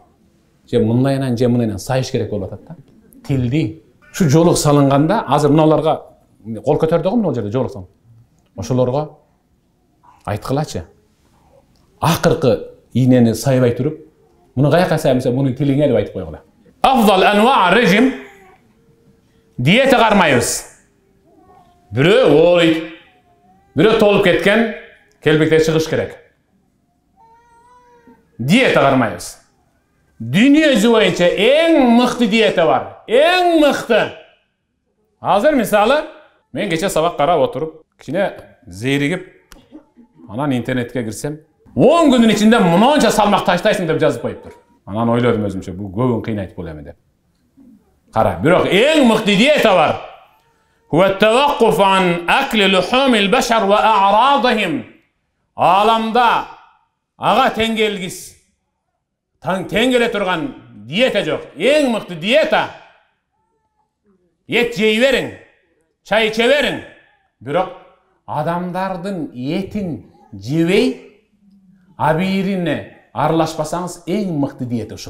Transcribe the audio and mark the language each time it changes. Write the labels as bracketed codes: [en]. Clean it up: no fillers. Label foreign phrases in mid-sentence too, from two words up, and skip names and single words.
[ky] Же мындайынан сайыш керек болуп атат да. Тилди. Шу жолук салынганда, азыр мыналарга кол көтөрдү го мына жерде жолук салып. Ошолорго айткылачы. Акыркы ийнени сайбай туруп, муну каяка сайбаса, мунун тилиңе деп айтып койгула. [ar] أفضل أنواع الريجيم [ky] диета кармайбыз. Бирөө ооруйт, бирөө толуп кеткен, келбекте чыгыш керек. Диета кармайбыз. Дүйнө жүзү боюнча эң мыкты диета бар. Эң мыкты. Азыр мисалы, мен кече сабак карап отуруп, кичине зеригип, анан интернетке кирсем, 10 күнүн ичинде мынанча салмак таштайсың деп жазып коюптур. Анан ойлодум өзүмчө, бул көбүн кыйнайт бул эми деп. Кара, бирок эң мыкты диета бар. [ar] هو التوقف عن أكل لحوم البشر وأعراضهم. [ky] Alamda ага теңгелгис, теңгеле турган диета жок. Эң мыкты диета. Ет жей бериң, чай иче бериң. Бирок адамдардын этин жебей, абийирине аралашпасаңыз эң мыкты диета ушул.